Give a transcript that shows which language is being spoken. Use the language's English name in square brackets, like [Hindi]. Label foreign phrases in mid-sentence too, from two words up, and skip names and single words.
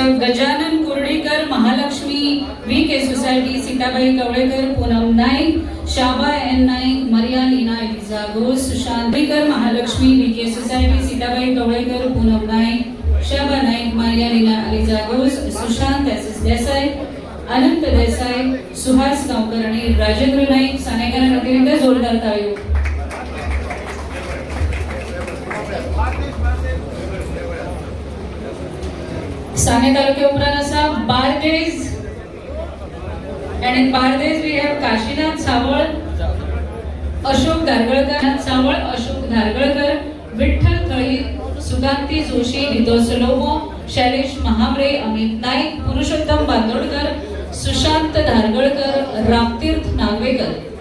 [Konkani] Gajanan Kurudikar, Mahalakshmi, VK Society, Sitabai Kavlekar, Poonam Naik, Shaba N Naik, Maria Lina Eliza Ghosh, Sushant Kurudikar, Mahalakshmi, VK Society, Sitabai Kavlekar, Poonam Naik, Shaba Naik, Maria Lina Eliza Ghosh, Sushant SS Desai, अनंत देसाई, सुहास गावकर आणि राजेंद्र नाईक सानेकरांना एकदा जोरदार ताळी। साने तालुके उपरांत आसा बार्देज [English] and in Bardez we have [Konkani] काशीनाथ सावळ, अशोक धारगळकर, सावळ अशोक धारगळकर, विठ्ठल थळी, सुकांती जोशी, रितो सलोमो, शैलेश महावरे, अमित नाईक, पुरुषोत्तम बांदोडकर, सुशांत धारगळकर, रामतीर्थ नागवेकर।